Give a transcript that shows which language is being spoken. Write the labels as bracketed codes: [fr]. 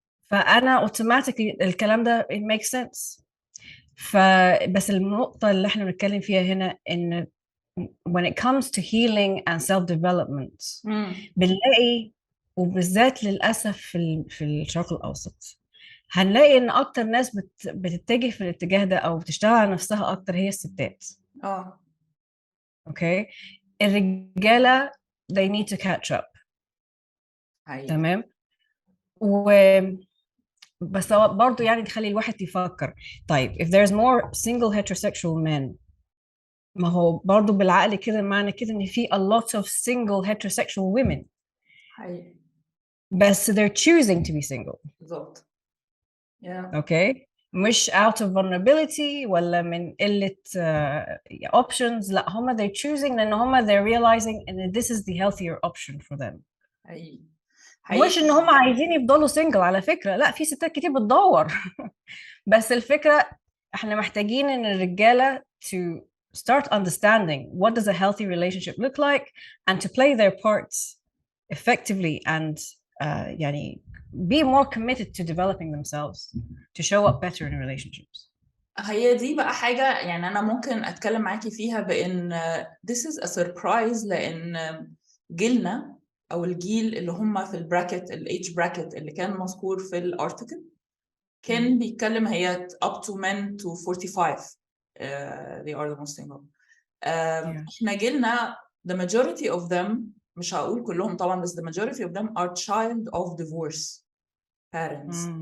[ar] فأنا [en] automatically [ar] الكلام ده [en] it makes sense. [ar] بس النقطة اللي احنا بنتكلم فيها هنا إن [en] when it comes to healing and self-development [ar] بنلاقي، وبالذات للأسف في الشرق الأوسط، هنلاقي إن أكتر ناس بتتجه في الاتجاه ده أو بتشتغل على نفسها أكتر هي الستات. أوكي، الرجالة [en] they need to catch up. [ar] تمام. بس برضو يعني تخلي الواحد يفكر، طيب [en] if there's more single heterosexual men، [ar] ما هو برضو بالعقل كده معنى كده ان في [en] a lot of single heterosexual women [ar] حقيقي. [en] بس they're choosing to be single. [ar] بالظبط. [en] okay, مش out of vulnerability [ar] ولا من قلة [en] options، لا هما they're choosing [ar] لان هما [en] they're realizing ان this is the healthier option for them. [ar] حقيقي. مش ان هما عايزين يفضلوا [en] single [ar] على فكرة، لا في ستات كتير بتدور بس الفكرة احنا محتاجين ان الرجالة [en] to start understanding what does a healthy relationship look like and to play their parts effectively and يعني be more committed to developing themselves to show up better in relationships. [ar] هي دي بقى حاجة يعني أنا ممكن أتكلم معاكي فيها بأن [en] this is a surprise، [ar] لأن جيلنا أو الجيل اللي هم في البراكت الage bracket اللي كان مذكور في الارتكل كان بيتكلم هي [en] up to men to 45 they are the most single. [ar] احنا جيلنا [en] the majority of them، [ar] مش هقول كلهم طبعا، بس [en] the majority of them are child of divorce parents.